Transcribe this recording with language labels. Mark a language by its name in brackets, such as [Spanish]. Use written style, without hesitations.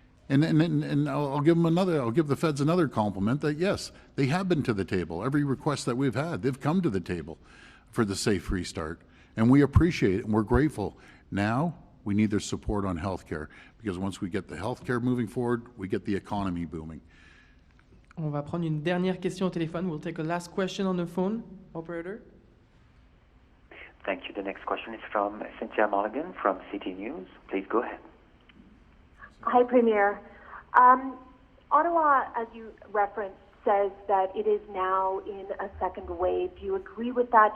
[English] And I'll give the feds another compliment that yes, they have been to the table. Every request that we've had, they've come to the table for the safe restart. And we appreciate it and we're grateful. Now we need their support on healthcare, because once we get the healthcare moving forward, we get the economy booming. [French] On va prendre une dernière question au téléphone. [English] We'll take a last question on the phone. Operator. Thank you. The next question is from Cynthia Mulligan from City News. Please go ahead. Hi, Premier. Ottawa, as you referenced, says that it is now in a second wave. Do you agree with that?